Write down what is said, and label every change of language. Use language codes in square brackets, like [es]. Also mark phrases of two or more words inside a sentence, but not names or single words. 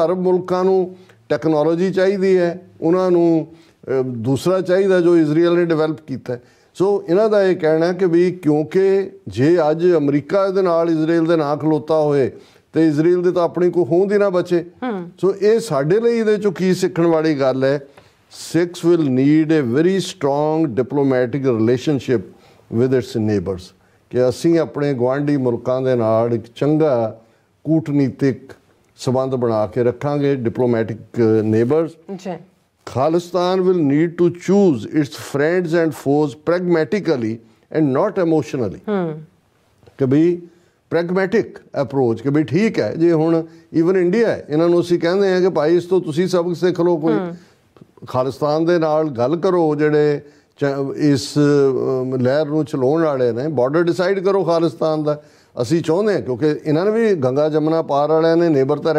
[pa] ਅਰਬ ਮੁਲਕਾਂ ਨੂੰ ਟੈਕਨੋਲੋਜੀ ਚਾਹੀਦੀ ਹੈ, ਉਹਨਾਂ ਨੂੰ ਦੂਸਰਾ ਚਾਹੀਦਾ ਜੋ ਇਜ਼ਰਾਈਲ ਨੇ ਡਿਵੈਲਪ ਕੀਤਾ। ਸੋ ਇਹਨਾਂ ਦਾ ਇਹ ਕਹਿਣਾ ਕਿ ਵੀ ਕਿਉਂਕਿ ਜੇ ਅੱਜ ਅਮਰੀਕਾ ਦੇ ਨਾਲ ਇਜ਼ਰਾਈਲ ਦੇ ਨਾ ਖਲੋਤਾ ਹੋਏ ਤੇ ਇਜ਼ਰਾਈਲ ਦੇ ਤਾਂ ਆਪਣੀ ਕੋਈ ਹੋਂਦ ਹੀ ਨਾ ਬਚੇ। ਸੋ ਇਹ ਸਾਡੇ ਲਈ ਇਹਦੇ 'ਚੋਂ ਕੀ ਸਿੱਖਣ ਵਾਲੀ ਗੱਲ ਹੈ [en] Sikhs will need a very strong diplomatic relationship with its neighbors [pa] ਕਿ ਅਸੀਂ ਆਪਣੇ ਗੁਆਂਢੀ ਮੁਲਕਾਂ ਦੇ ਨਾਲ ਇੱਕ ਚੰਗਾ ਕੂਟਨੀਤਿਕ ਸੰਬੰਧ ਬਣਾ ਕੇ ਰੱਖਾਂਗੇ [en] diplomatic neighbors [pa] ਜੀ [en] Khalistan will need to choose its friends and foes pragmatically and not emotionally [pa] ਕਿ ਬਈ [en] pragmatic approach [pa] ਕਿ ਬਈ ਠੀਕ ਹੈ ਜੇ ਹੁਣ ਈਵਨ ਇੰਡੀਆ ਹੈ ਇਹਨਾਂ ਨੂੰ ਅਸੀਂ ਕਹਿੰਦੇ ਹਾਂ ਕਿ ਭਾਈ ਇਸ ਤੋਂ ਤੁਸੀਂ ਸਬਕ ਸਿੱਖ ਲਓ ਕੋਈ ਖਾਲਿਸਤਾਨ ਦੇ ਨਾਲ ਗੱਲ ਕਰੋ ਜਿਹੜੇ ਇਸ ਲਹਿਰ ਨੂੰ ਚਲਾਉਣ ਵਾਲੇ ਨੇ [en] border decide [pa] ਕਰੋ ਖਾਲਿਸਤਾਨ ਦਾ ਅਸੀਂ ਚਾਹੁੰਦੇ ਹਾਂ ਕਿਉਂਕਿ ਇਹਨਾਂ ਨੇ ਵੀ ਗੰਗਾ ਜਮਨਾ ਪਾਰ ਵਾਲਿਆਂ ਨੇ ਨੇਬਰ ਤਾਂ